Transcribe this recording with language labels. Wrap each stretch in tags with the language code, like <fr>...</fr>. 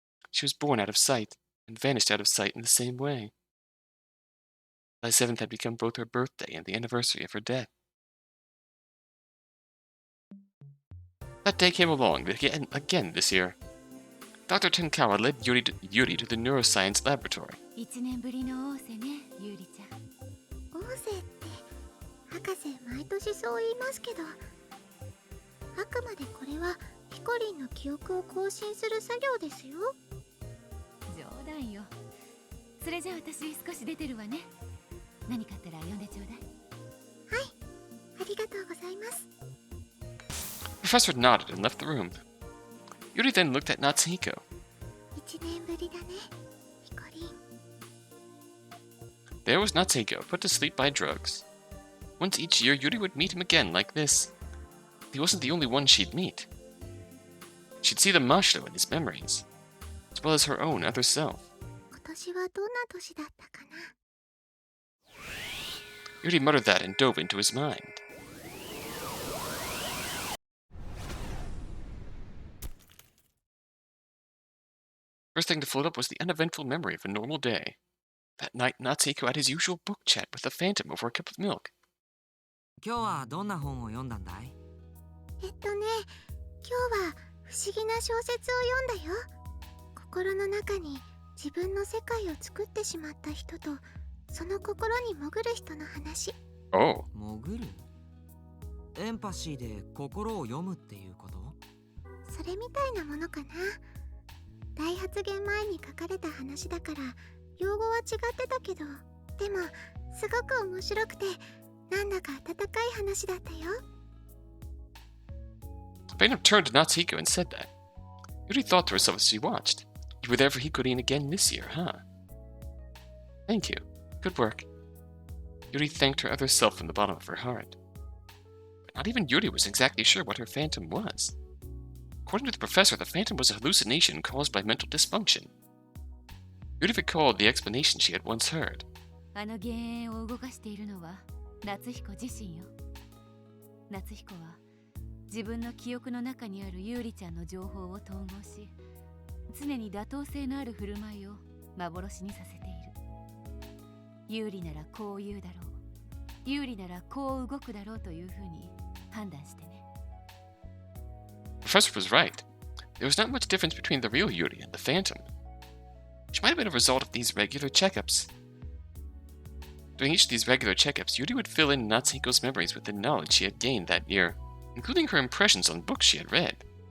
<en>She was born out of sight, and vanished out of sight in the same way. July 7th had become both her birthday and the anniversary of her death. That day came along again this year. Dr. Tenkawa led Yuuri to the neuroscience laboratory.</en> <ja>1年ぶりの王瀬ね、ユーリちゃん。王瀬って博士毎年そう言いますけど、あくまでこれはヒコリンの記憶を更新する作業ですよ。冗談よ。それじゃあ私少し出てるわね。何かあったら呼んでちょうだい。はい、ありがとうございます。</ja> <en>The professor nodded and left the room. Yuuri then looked at Natsuhiko.</en> <ja>1年ぶりだね、ヒコリン。</ja> <en>There was Natsuhiko, put to sleep by drugs. Once each year, Yuuri would meet him again like this. He wasn't the only one she'd meet. She'd see the Mashiro in his memories, as well as her own other self. 今年はどんな年だったかな。 Yuuri muttered that and dove into his mind. First thing to float up was the uneventful memory of a normal day. That night, Natsuhiko had his usual book chat with the Phantom over a cup of milk.</en> <ja>今日はどんな本を読んだんだい？今日は不思議な小説を読んだよ。心の中に自分の世界を作ってしまった人とその心に潜る人の話。 Oh. 潜る？エンパシーで心を読むっていうこと？それみたいなものかな。大発言前に書かれた話だから用語は違ってたけど、でもすごく面白くてなんだか温かい話だったよ。</ja> <en>The Phantom turned to Natsuhiko and said that. Yuuri thought to herself as she watched. You were there for Hikurin again this year, huh? Thank you. Good work. Yuuri thanked her other self from the bottom of her heart. But not even Yuuri was exactly sure what her phantom was. According to the professor, the phantom was a hallucination caused by mental dysfunction. Yuuri recalled the explanation she had once heard.</en> <ja>あの幻影を動かしているのは夏彦自身よ。夏彦は自分の記憶の中にあるユーリちゃんの情報を統合し、常に妥当性のある振る舞いを幻にさせている。ユーリならこう言うだろう、ユーリならこう動くだろうというふうに判断してね。</ja> <en>The professor was right. There was not much difference between the real Yuuri and the phantom. She might have been a result of these regular checkups. During each of these regular checkups, Yuuri would fill in Natsuhiko's memories with the knowledge she had gained that year, including her impressions on books she had read.</en>